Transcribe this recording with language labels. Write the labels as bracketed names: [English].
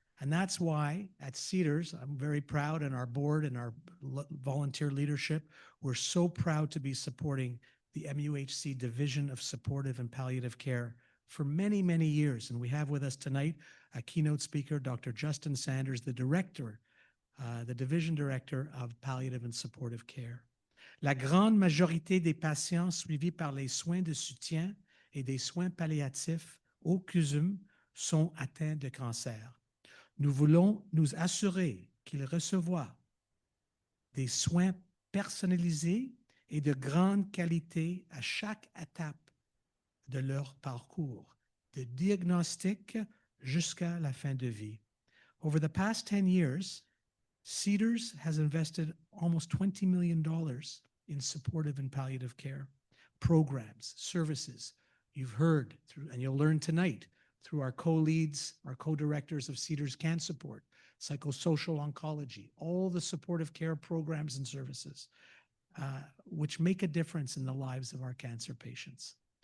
[English] And that's why at Cedars, I'm very proud, and our board and our volunteer leadership, we're so proud to be supporting the MUHC Division of Supportive and Palliative Care for many, many years. And we have with us tonight a keynote speaker, Dr. Justin Sanders, the director, the division director of Palliative and Supportive Care. [French] La grande majorité des patients suivis par les soins de soutien et des soins palliatifs au CUSUM sont atteints de cancer. Nous voulons nous assurer qu'ils reçoivent des soins personnalisés et de grande qualité à chaque étape de leur parcours, de diagnostic jusqu'à la fin de vie. [English] Over the past 10 years, Cedars has invested almost $20 million in supportive and palliative care programs, services. You've heard through, and you'll learn tonight, through our co-leads, our co-directors of Cedars Can Support, psychosocial oncology, all the supportive care programs and services, which make a difference in the lives of our cancer patients.